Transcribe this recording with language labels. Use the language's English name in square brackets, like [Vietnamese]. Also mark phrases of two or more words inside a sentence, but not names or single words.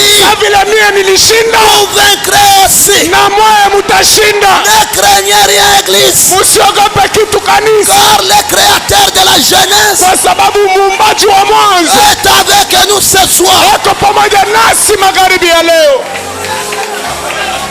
[Swahili] Vile mie nilishinda. [French] Vous vaincrez aussi. [Swahili] Na moyo mutashinda. [French] Ne craignez rien église. [Swahili] Usiogope kitu kanisa. [French] Car le créateur de la jeunesse. [Swahili] Kwa sababu muumbaji wa mwanzo. [French] Est avec nous ce soir. [Swahili] Eko pamoja nasi magharibi ya leo.